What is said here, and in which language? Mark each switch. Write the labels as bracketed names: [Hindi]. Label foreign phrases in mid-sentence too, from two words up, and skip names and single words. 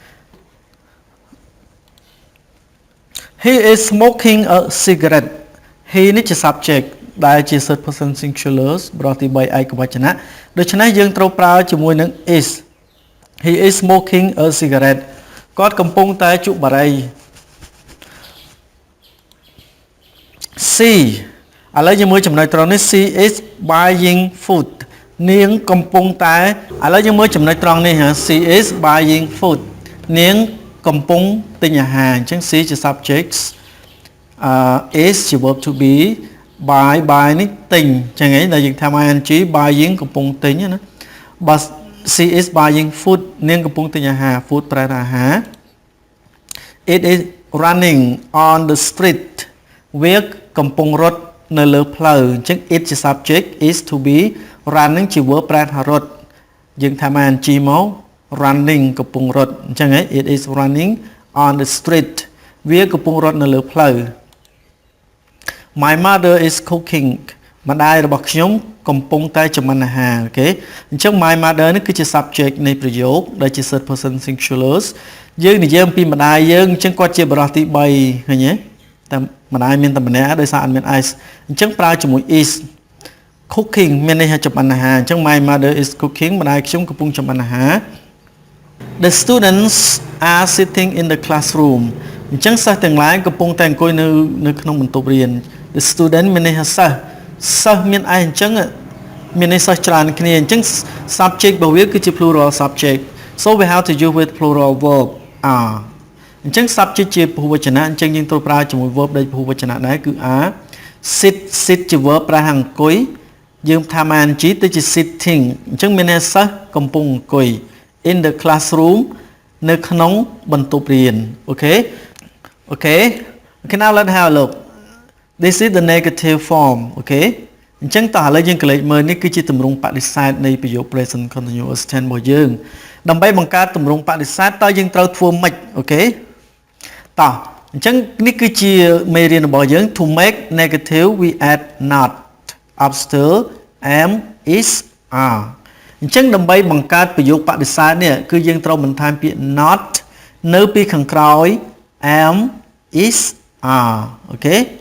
[English] He is smoking a cigarette he [Khmer] នេះជា subject ដែលជា [English] third person singular [Khmer] ប្រតិបត្តិឯកវចនៈដូច្នេះយើងត្រូវប្រើជាមួយនឹង is [English] he is smoking a cigarette [Khmer] គាត់កំពុងតែជក់បារី she ឥឡូវយើងមើលចំណុចត្រង់នេះ [English] she is buying food [Khmer] នាងកំពុងតែឥឡូវយើងមើលចំណុចត្រង់នេះ [English] she is buying food [Khmer] នាងកំពុងទិ ញអាហារអញ្ចឹង she ជា [English] subject is [Khmer] ជា [English] verb to be buy [Khmer] នេះទិញអញ្ចឹងឯងដែលយើងថា [English] ing buying [Khmer] កំ ពុងទិញណាបើ [English] she is buying food [Khmer] នាងកំពុងទិញអាហារ food ប្រែថាអាហារ [English] it is running on the street [Khmer] វាកំពុងរត់នៅលើផ្លូវអញ្ចឹង it ជា subject [English] is to be running [Khmer] ជា verb ប្រែថារត់យើងថា ing មក running កំពុងរត់អញ្ចឹងឯង [English] it is running on the street [Khmer] វាកំពុងរត់នៅលើផ្លូវ [English] My mother is cooking [Khmer] ម្ដាយរបស់ខ្ញុំកំពុងតែចម្អិនអាហារអូខេអញ្ចឹង [English] my mother [Khmer] នេះគឺជា subject នៃប្រយោគដែលជា [English] third person singular [Khmer] យើងនិយាយអំពីម្ដាយយើងអញ្ចឹងគាត់ជាបរិសុទ្ធទី3ឃើញ ទេតែម្ដាយមានតែម្នាក់ដោយសារអត់មាន is អញ្ចឹងប្រើជាមួយ [English] is cooking [Khmer] មានន័យថាចម្អិនអាហារអញ្ចឹង [English] my mother is cooking [Khmer] ម្ដាយខ្ញុំកំពុងចម្អិនអាហារ [English] The students are sitting in the classroom [Khmer] អញ្ចឹងសិស្សទាំងឡាយកំពុងតែអង្គុយនៅក្នុងបន្ទប់រៀន [English] The student [Khmer] មានន័យថាសិ ស្សមានឯអញ្ចឹងមានន័យសិស្សច្រើនគ្នាអញ្ចឹង subject របស់វាគឺជា [English] plural subject so we have to use with plural verb are [Khmer] អញ្ចឹង subject ជាពហុវចនៈអញ្ចឹងយើងត្រូវប្រើជាមួយ verb ដែលពហុវចនៈដែរគឺ [English] are sit [Khmer] ជា verb ប្រែថាអង្គុយយើងថា ing ទៅជា sitting អញ្ចឹងមានន័យសិស្សកំពុងអង្គុយ [English] in the classroom [Khmer] នៅក្នុងបន្ទប់រៀនអូខេ [English] now let's have a look This is the negative form [Khmer] អូខេអញ្ចឹងតោះឥឡូវយើងកលេចមើលនេះគឺជាទម្រ ង់បដិសេធនៃប្រយោគ [English] present continuous tense [Khmer] របស់យើងដើម្បីបង្កើតទម្រង់បដិសេធតើយើងត្រូវធ្វើម៉េចអូខេតោះអញ្ចឹងនេះគឺជាមេរៀនរបស់យើង [English] to make negative we add not after am is are [Khmer] អញ្ចឹងដើម្បីបង្កើតប្រយោគបដិសេធនេះគឺយើងត្រូវបន្ថែមពាក្យ not នៅពីខាងក្រោយ [English] am is are [Khmer] អូខេ